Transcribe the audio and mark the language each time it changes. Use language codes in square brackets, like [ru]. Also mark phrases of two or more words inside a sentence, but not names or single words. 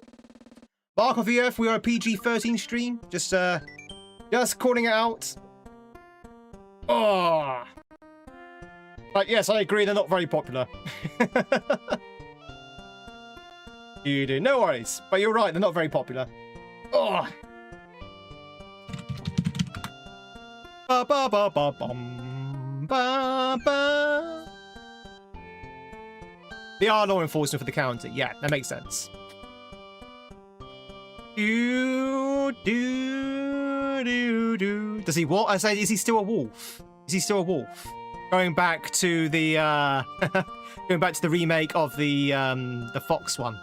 [en] Mark of the Earth, we are a PG13 stream. Just calling it out. Oh! But yes, I agree, they're not very popular. You do, no worries. But you're right, they're not very popular. Oh! Ba ba ba ba bum ba ba. They are law enforcement for the county. Yeah, that makes sense. Do do do do. Does he what? I say, is he still a wolf? Is he still a wolf? Going back to the going back to the remake of the Fox one.